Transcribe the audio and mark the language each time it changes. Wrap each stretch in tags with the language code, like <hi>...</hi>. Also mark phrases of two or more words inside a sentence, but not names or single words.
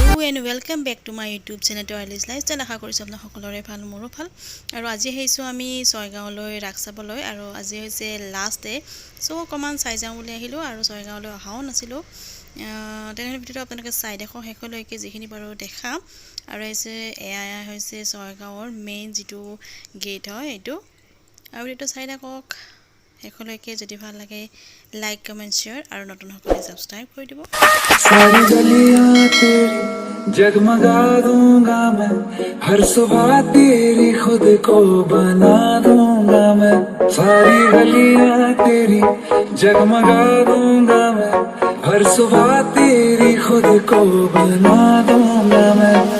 <en>And welcome back to my YouTube channel Toylis Lifestyle.</en> <as>আশা কৰিছোঁ আপোনাক সকলোৰে ভাল, মোৰো ভাল। আৰু আজি আহিছোঁ আমি ছয়গাঁৱলৈ ৰাস চাবলৈ, আৰু আজি হৈছে</as> <en>last day.</en> <as>সো অকণমান চাই যাওঁ বুলি আহিলোঁ, আৰু ছয়গাঁৱলৈ অহাও নাছিলোঁ। তেনেহ'লে ভিডিঅ'টো আপোনালোকে চাই দেখক শেষলৈকে, যিখিনি পাৰোঁ দেখাম। আৰু এয়া হৈছে ছয়গাঁৱৰ মেইন যিটো গেট হয় এইটো, আৰু এইটো চাই দেখক শেষলৈকে। যদি ভাল লাগে</as> <en>like comment share,</en> <as>আৰু নতুন সকলে ছাবস্ক্ৰাইব কৰি দিব।</as> <hi>सारी गलियां तेरी जगमगा दूंगा मैं, हर सुबह तेरी खुद को बना दूंगा मैं। सारी गलियां तेरी जगमगा दूंगा मैं, हर सुबह तेरी खुद को बना दूंगा मैं।</hi>